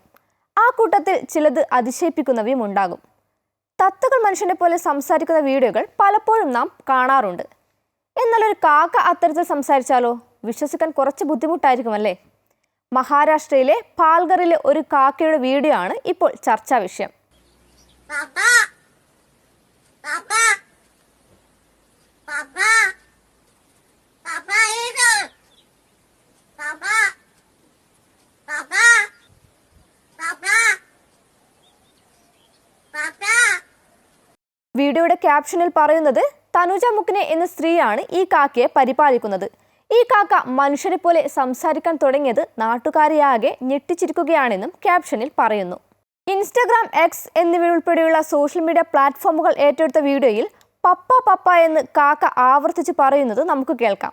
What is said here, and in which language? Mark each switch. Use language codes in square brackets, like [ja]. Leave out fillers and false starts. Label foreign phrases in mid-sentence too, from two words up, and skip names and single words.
[ml] ആ കൂട്ടത്തിൽ ചിലത് അതിശയിപ്പിക്കുന്നവയും ഉണ്ടാകും. തത്തകൾ മനുഷ്യനെ പോലെ സംസാരിക്കുന്ന വീഡിയോകൾ പലപ്പോഴും നാം കാണാറുണ്ട്. എന്നാൽ ഒരു കാക്ക അത്തരത്തിൽ സംസാരിച്ചാലോ? വിശ്വസിക്കാൻ കുറച്ച് ബുദ്ധിമുട്ടായിരിക്കുമല്ലേ? മഹാരാഷ്ട്രയിലെ പാൽഘറിലെ ഒരു കാക്കയുടെ വീഡിയോ ആണ് ഇപ്പോൾ ചർച്ചാ വിഷയം. Papa, Papa, Papa, Papa itu, Papa, Papa, Papa, Papa. വീഡിയോയുടെ ക്യാപ്ഷനിൽ പറയുന്നത് തനുജ മുക്കിനെ എന്ന സ്ത്രീയാണ് ഈ കാക്കയെ പരിപാലിക്കുന്നത്. ഈ കാക്ക മനുഷ്യരെ പോലെ സംസാരിക്കാൻ തുടങ്ങിയത് നാട്ടുകാരെയാകെ ഞെട്ടിച്ചിരിക്കുകയാണെന്നും ക്യാപ്ഷനിൽ പറയുന്നു. ഇൻസ്റ്റഗ്രാം, എക്സ് എന്നിവയുൾപ്പെടെയുള്ള സോഷ്യൽ മീഡിയ പ്ലാറ്റ്ഫോമുകൾ ഏറ്റെടുത്ത വീഡിയോയിൽ പപ്പ പപ്പ എന്ന് കാക്ക ആവർത്തിച്ച് പറയുന്നത് നമുക്ക് കേൾക്കാം.